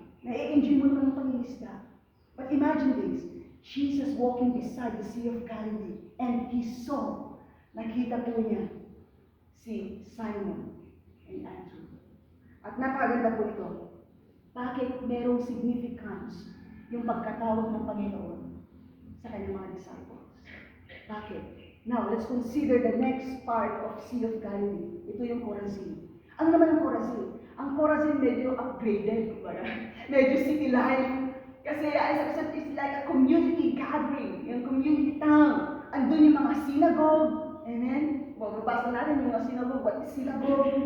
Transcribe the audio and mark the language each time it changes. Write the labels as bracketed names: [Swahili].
[Filipino] Na-enjoy mo naman ang pangingisda. [English] But imagine this, Jesus walking beside the Sea of Galilee, and he saw, [Filipino] nakita po niya, [English] si Simon and Andrew. [Filipino] At napakaganda po ito. Bakit merong significance yung pagkatawag ng Panginoon sa kanyang mga disciples? Bakit? [English] Now, let's consider the next part of Sea of Galilee. [Filipino] Ito yung Chorazin. Ano naman ang Chorazin? Ang Chorazin medyo upgraded, medyo city life. [English] Kasi it's like a community gathering, yung community town. [Filipino] Andun yung mga synagogue. Amen? Magbabasa natin yung mga synagogue. [English] What is synagogue?